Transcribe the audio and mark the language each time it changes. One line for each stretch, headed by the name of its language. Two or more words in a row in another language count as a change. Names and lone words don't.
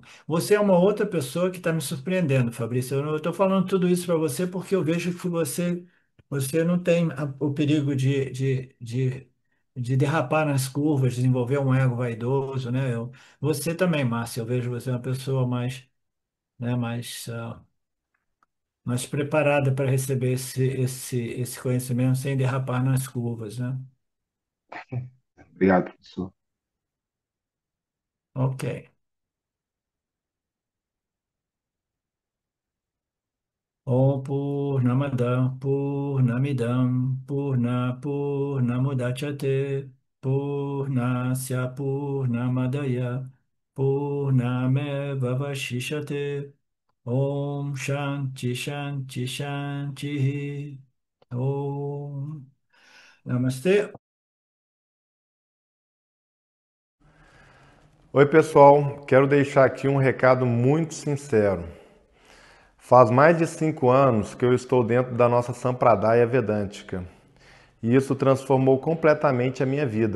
Portuguese: Você é uma outra pessoa que está me surpreendendo, Fabrício. Eu estou falando tudo isso para você porque eu vejo que você não tem o perigo de derrapar nas curvas, desenvolver um ego vaidoso, né? Você também, Márcia, eu vejo você uma pessoa mais, né, mais preparada para receber esse conhecimento sem derrapar nas curvas, né? Obrigado, professor. Ok.
Sanskrit: Om Purnamada Purnamidam Purnamudachyate Purnasya Purnamadaya Purnameva Vashishate Om Shanti Shanti Shanti Om Namastê.
Portuguese: Oi, pessoal. Quero deixar aqui um recado muito sincero. Faz mais de 5 anos que eu estou dentro da nossa Sampradaya Vedântica e isso transformou completamente a minha vida.